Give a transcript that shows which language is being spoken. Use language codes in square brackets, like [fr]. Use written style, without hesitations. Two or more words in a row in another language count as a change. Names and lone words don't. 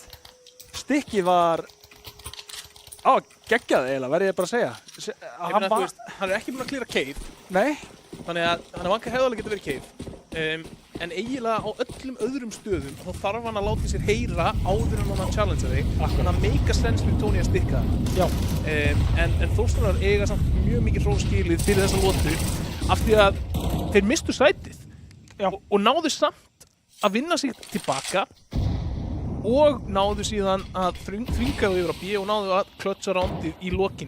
[is] Stikkið var geggjað eiginlega, verð ég bara að segja. Hann er ekki búinn að klíra cave. Nei. Þannig að Vanker hefði alveg getað verið cave. En eiginlega á öllum öðrum stöðum þá þarf hann að láta sér heyra áður en hann challengea þig. Þannig að [en] make a sense [is] fyrir Tony að stikka það. Já. En Þórsarar eiga samt mjög mikið hróskilið fyrir þessa lotu af því að þeir mistu sætið. Og náðu samt að vinna sig tilbaka og náðu síðan að þvinga þau yfir á B og náðu að klötsa rándið í lokin.